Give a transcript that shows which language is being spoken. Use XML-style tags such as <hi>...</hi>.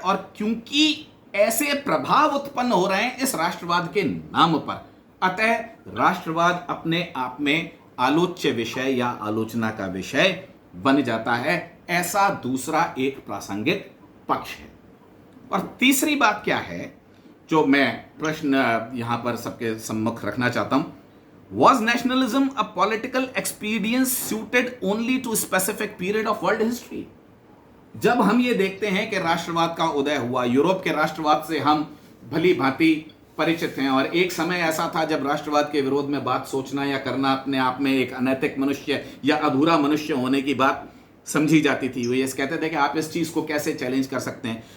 <hi>और क्योंकि ऐसे प्रभाव उत्पन्न हो रहे हैं इस राष्ट्रवाद के नाम पर, अतः राष्ट्रवाद अपने आप में आलोच्य विषय या आलोचना का विषय बन जाता है। ऐसा दूसरा एक प्रासंगिक पक्ष है। और तीसरी बात क्या है जो मैं प्रश्न यहां पर सबके सम्मुख रखना चाहता हूं,</hi> <en>Was nationalism a political expedient suited only to a specific period of world history?</en> <hi>जब हम ये देखते हैं कि राष्ट्रवाद का उदय हुआ, यूरोप के राष्ट्रवाद से हम भली भांति परिचित हैं, और एक समय ऐसा था जब राष्ट्रवाद के विरोध में बात सोचना या करना अपने आप में एक अनैतिक मनुष्य या अधूरा मनुष्य होने की बात समझी जाती थी। वो ये कहते थे कि आप इस चीज को कैसे चैलेंज कर सकते हैं।</hi>